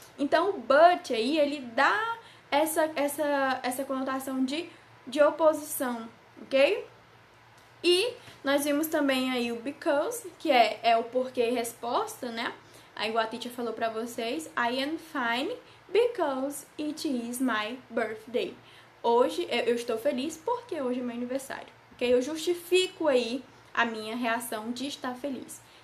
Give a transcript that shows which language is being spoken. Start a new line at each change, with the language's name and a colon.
Portuguese: Então, o but aí, ele dá essa conotação de oposição, ok? E nós vimos também aí o because, que é o porquê e resposta, né? Aí igual a teacher falou pra vocês,
English: I am fine because it is my birthday.
Portuguese: Hoje eu estou feliz porque hoje é meu aniversário, ok? Eu justifico aí a minha reação de estar feliz.